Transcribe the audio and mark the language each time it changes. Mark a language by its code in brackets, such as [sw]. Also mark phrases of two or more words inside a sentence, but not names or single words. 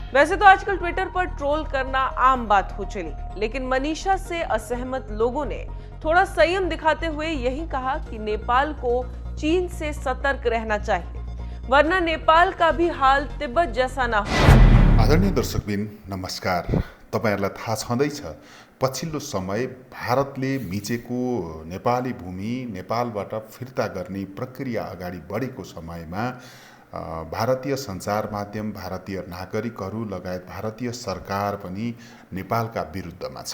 [hi] वैसे तो आजकल ट्विटर पर ट्रोल करना आम बात हो चली, लेकिन मनीषा से असहमत लोगों ने थोड़ा संयम दिखाते हुए यही कहा कि नेपाल को चीन से सतर्क रहना चाहिए, वरना नेपाल का भी हाल तिब्बत जैसा ना हो। [ne] आदरणीय दर्शकबिन नमस्कार। तपाईहरुलाई थाहा छँदैछ पछिल्लो समय भारतले मिचेको नेपाली भूमि नेपालबाट फिर्ता गर्ने प्रक्रिया अगाडि बढेको समयमा भारतीय सञ्चार माध्यम, भारतीय नागरिकहरू लगायत भारतीय सरकार पनि नेपालका विरुद्धमा छ।